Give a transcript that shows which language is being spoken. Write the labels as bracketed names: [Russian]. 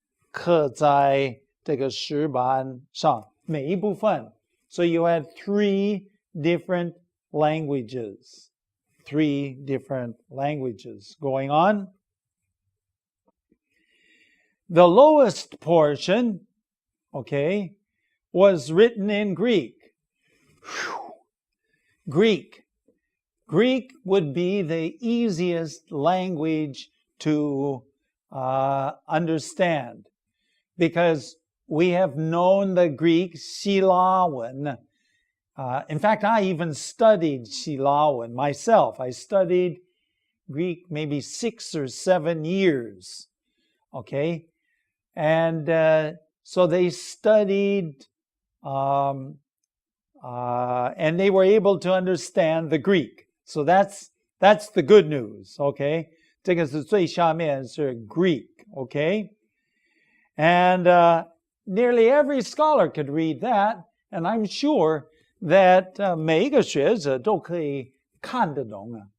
[Chinese] 刻在这个石板上每一部分. [English] So you had 3 different languages. 3 different languages going on. The lowest portion, okay, was written in Greek. Greek would be the easiest language to understand because we have known the Greek 希腊文. In fact, I even studied 希腊文myself. I studied Greek maybe 6 or 7 years. Okay? And so they studied and they were able to understand the Greek. So that's the good news. Okay? [Chinese] 这个是最下面是 Greek. [English] Okay? And nearly every scholar could read that. And I'm sure that [Chinese] 每一个学者都可以看得懂.